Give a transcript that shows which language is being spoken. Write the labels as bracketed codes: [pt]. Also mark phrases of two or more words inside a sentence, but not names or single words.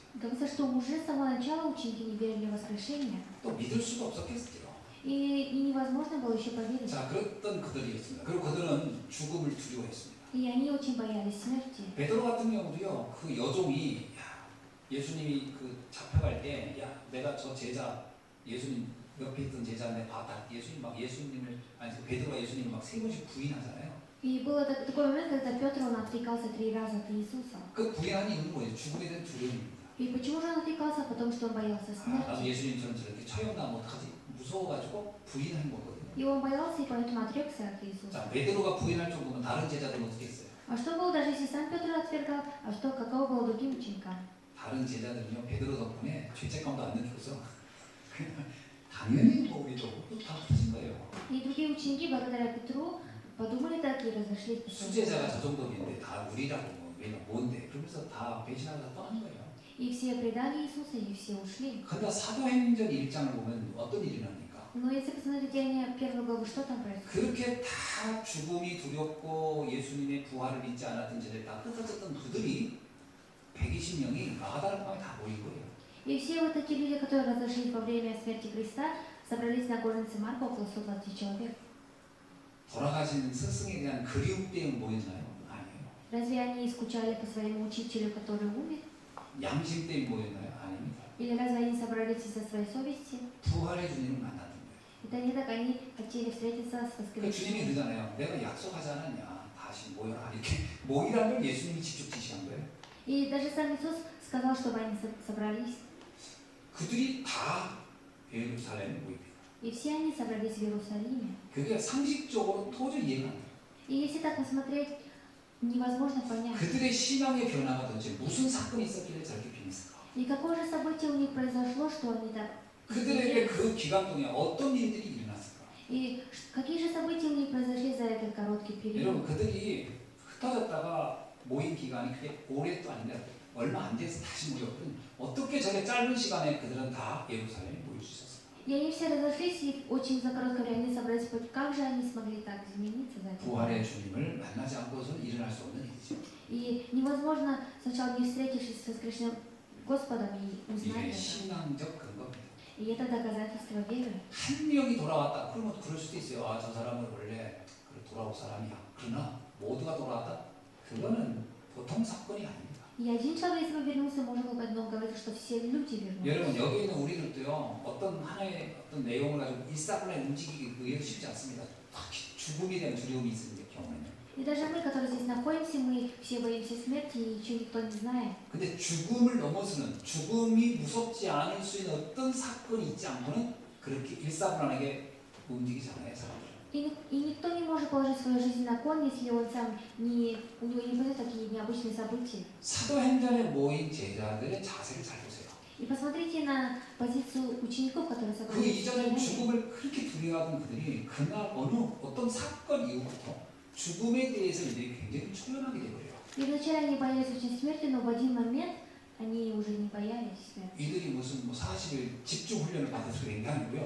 [ru] Говорится, что уже с самого начала ученики не верили в воскрешение. [ko] 또 믿을 수가 없었겠죠. [ru] И невозможно было еще поверить. [ko] 자, 그랬던 그들이었습니다. 그리고 그들은 죽음을 두려워했습니다. [ru] И они очень боялись смерти. [ko] 베드로 같은 경우도요, 그 여종이 예수님이 그 잡혀갈 때, 야, 내가 저 제자 예수님 옆에 있던 제자한테 봤다. 예수님 막 예수님을 아니 베드로가 예수님을 막 세 번씩 부인하잖아요. [ru] И был такой момент, когда Петр, он отрекался 3 раза от Иисуса. [ko] 그 부인하는 이유는 뭐예요? 죽음에 대한 두려움입니다. [ru] И почему же он отрекался? Потому что он боялся [ko] 나도 [ru] смерти. [ko] 예수님처럼 저렇게 처형당하면 어떡하지? 무서워가지고 부인한 거거든요. [ru] И он боялся, и поэтому отрекся от Иисуса. [ko] 자, 베드로가 부인할 정도면 다른 제자들은 어떻게 했어요? [ru] А что было, даже если сам Петр отвергал, а что, каково было другим ученикам? [ko] 다른 제자들은요, 베드로 덕분에 죄책감도 안 느껴서 당연히 뭐 우리도 다 터진 거예요. [ru] И другие ученики, благодаря Петру, подумали так и разошлись по своим [ko] 수제자가 [ru] городам. [ko] 저 정도인데 다 우리라고 뭐, 우리가 뭔데? 그러면서 다 배신하고 다 떠난 거예요. [ru] И все предали Иисуса, и все ушли. [ko] 그러나 사도행전 1장을 보면 어떤 일이 납니까? [ru] Но если посмотреть Деяния 1 главы, что там происходит? [ko] 그렇게 다 죽음이 두렵고 예수님의 부활을 믿지 않았던 자들 다 흩어졌던 그들이 120명이 마가다라 방에 다 모인 거예요. [ru] И все вот эти люди, которые разошлись во время смерти Христа, собрались на горнице Марка, около 120 человек. [ko] 돌아가신 스승에 대한 그리움 때문에 모였나요? 아니에요. [ru] Разве они скучали по своему учителю, который умер? [ko] 양심 때문에 모였나요? 아닙니다. [ru] Или разве они собрались из-за своей совести? [ko] 부활의 주님을 만났던 거예요. [ru] Это не так, они хотели встретиться с [ko] 그 주님이 [ru] воскресением. [ko] 그러잖아요. 내가 약속하지 않았냐. 다시 모여라. 이렇게 모이라는 걸 예수님이 직접 지시한 거예요. [ru] И даже сам Иисус сказал, чтобы они собрались. [ko] 그들이 다 예루살렘에 모입니다. [ru] И все они собрались в Иерусалиме. [ko] 그게 상식적으로 도저히 이해가 안 돼요. [ru] И если так посмотреть, невозможно понять. [ko] 그들의 신앙의 변화가 도대체 무슨 사건이 있었길래 저렇게 변했을까? [ru] И какое же событие у них произошло, что они так... [ko] 그들에게 그 기간 동안 어떤 일들이 일어났을까? [ru] И какие же события у них произошли за этот короткий период? [ko] 여러분, 그들이 흩어졌다가 모인 기간이 그게 오래도 아닌데 얼마 안 돼서 다시 모였거든. 어떻게 저게 짧은 시간에 그들은 다 예루살렘에 모일 수 있었을까? [ru] И они все разошлись, и очень за короткое время они собрались. Как же они смогли так измениться за это? [ko] 부활의 주님을 만나지 않고서는 일어날 수 없는 일이죠. [ru] И невозможно сначала не встретившись с воскрешенным Господом и узнать [ko] 이게 [ru] это. [ko] 신앙적 근거입니다. [ru] И это доказательство веры. [ko] 한 명이 돌아왔다. 그러면 그럴 수도 있어요. 아, 저 사람은 원래 돌아올 사람이야. 그러나 모두가 돌아왔다. 그거는 보통 사건이 아닙니다. [ru] И один человек, если бы вернулся, можно было бы но говорить, что все люди вернулись. [ko] 여러분, 여기 있는 우리들도요. 어떤 하나의 어떤 내용을 가지고 일사분란에 움직이기 의외로 쉽지 않습니다. 특히 죽음에 대한 두려움이 있는 경우에는. [ru] И даже мы, которые здесь находимся, мы все боимся смерти, и ничего никто не знает. [ko] 근데 죽음을 넘어서는 죽음이 무섭지 않을 수 있는 어떤 사건이 있지 않고는 그렇게 일사분란하게 움직이지 않아요, 사람들은. [ru] И никто не может положить свою жизнь на кон, если он сам не, у него не будет такие необычные события. [ko] 사도행전에 모인 제자들의 자세를 잘 보세요. [ru] И посмотрите на позицию учеников, которые [ko] 그 [ru] собрались. [ko] 이전에 죽음을 그렇게 두려워하던 그들이 그날 어떤 사건 이후부터 죽음에 대해서 이들이 굉장히 초연하게 되버려요. [ru] И вначале они боялись очень смерти, но в один момент они уже не боялись смерти. [ko] 이들이 무슨 40일 집중 훈련을 받아서 그런 게 아니고요.